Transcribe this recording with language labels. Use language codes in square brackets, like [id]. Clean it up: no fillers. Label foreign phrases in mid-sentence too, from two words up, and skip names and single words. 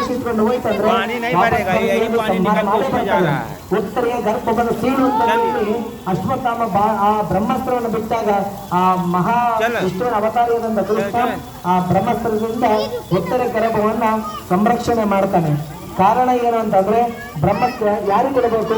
[kn] ಕಿತ್ಕೊಂಡು ಹೋಯ್ತಂದ್ರೆ [hi] पानी नहीं भरेगा, यही पानी निकल के उसमें जा रहा है। [kn] ಉತ್ತರೆಯ ಗರ್ಭದ ಸೀಳು ಅಂತ ಹೇಳಿ ಅಶ್ವತ್ಥಾಮ ಆ ಬ್ರಹ್ಮಾಸ್ತ್ರವನ್ನು ಬಿಟ್ಟಾಗ ಆ ಮಹಾ ವಿಷ್ಣುವಿನ ಅವತಾರದಿಂದ ಕೃಷ್ಣ ಆ ಬ್ರಹ್ಮಾಸ್ತ್ರದಿಂದ ಉತ್ತರ ಗರ್ಭವನ್ನ ಸಂರಕ್ಷಣೆ ಮಾಡ್ತಾನೆ. ಕಾರಣ ಏನು ಅಂತಂದ್ರೆ ಬ್ರಹ್ಮಕ್ಕೆ ಯಾರಿಗೆ ಕೊಡಬೇಕು?